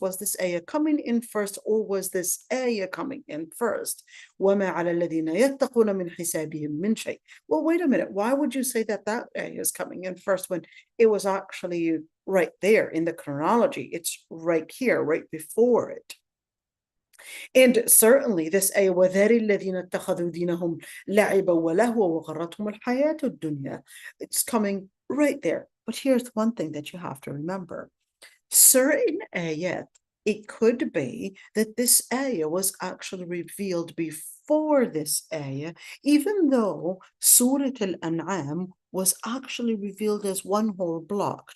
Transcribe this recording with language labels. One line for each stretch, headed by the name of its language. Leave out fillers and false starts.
English: Was this ayah coming in first, or was this ayah coming in first?
Arabic: وَمَا عَلَى الَّذِينَ يَتَّقُونَ مِنْ حِسَابِهِم مِّن شَيْءٍ.
English: Well, wait a minute. Why would you say that that ayah is coming in first when it was actually right there in the chronology? It's right here, right before it. And certainly this ayah,
Arabic: وَذَرِ الَّذِينَ اتَّخَذُوا دِينَهُمْ لَعِبًا وَلَهْوًا وَغَرَّتْهُمُ الْحَيَاةُ الدُّنْيَا.
English: It's coming right there. But here's one thing that you have to remember. Certain ayat, it could be that this ayah was actually revealed before this ayah, even though Surah Al-An'am was actually revealed as one whole block.